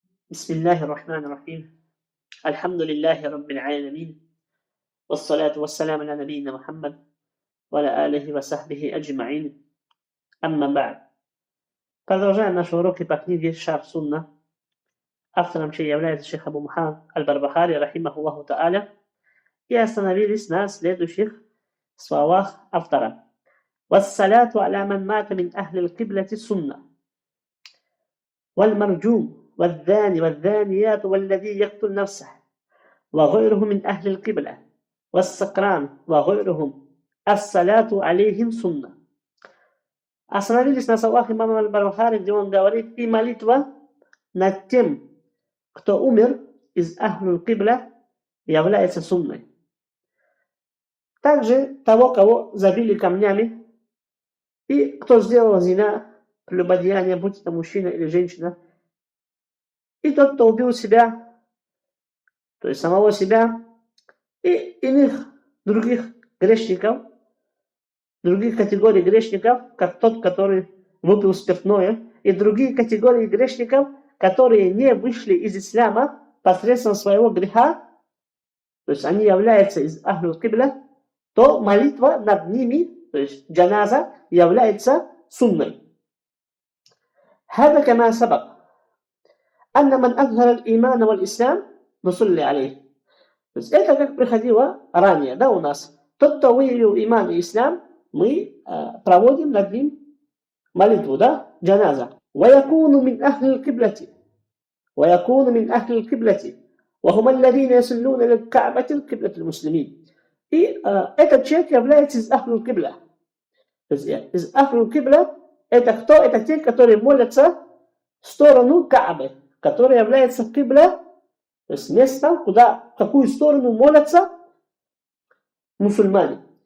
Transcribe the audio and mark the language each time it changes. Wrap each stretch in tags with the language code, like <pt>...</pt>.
<ar>بسم الله الرحمن الرحيم الحمد لله رب العالمين والصلاة والسلام على نبينا محمد وعلى آله وصحبه أجمعين أما بعد.</ar> <ru>Продолжаем наши уроки по книге Шарх Сунна, автором чьей является шейх Абу Мухаммад Аль-Барбахари, рахимахуллаху та'аля, и остановились на следующих словах автора.</ru> <ar>«Вассаляту аля ман мата мин ахли аль-киблати сунна, валь-марджум, والذاني والذانيات والذي يقتل نفسه وغيره من أهل القبلة والسكران وغيرهم الصلاة عليهم سنة».</ar> <ru>Остановились на словах имама Аль-Барбахари, где он говорит: и молитва над тем, кто умер из Ахлюль Кибля, является сунной. Также того, кого забили камнями, и кто сделал зина, прелюбодеяние, будь это мужчина или женщина, и тот, кто убил себя, то есть самого себя, и иных других грешников, других категорий грешников, как тот, который выпил спиртное, и другие категории грешников, которые не вышли из ислама посредством своего греха, то есть они являются из Ахлюль Кибля, то молитва над ними, то есть джаназа, является сунной.</ru> <ar>هذا كما سبق أن من أظهر الإيمان والإسلام نصلي عليه.</ar> <ru>То есть это как приходило ранее, да, у нас. Тот, кто выявил иман и ислам, мы проводим над ним молитву, да, джаназа.</ru> <ar>ويكون من أهل القبلة ويكون من أهل القبلة وهم الذين يصلون للكعبة القبلة المسلمين.</ar> <ru>И этот человек является из Ахлюль Кибля. То есть из Ахлюль Кибля это кто? Это те, которые молятся в сторону Каабы, которая является Кибля, то есть местом, куда, в какую сторону молятся мусульмане.</ru>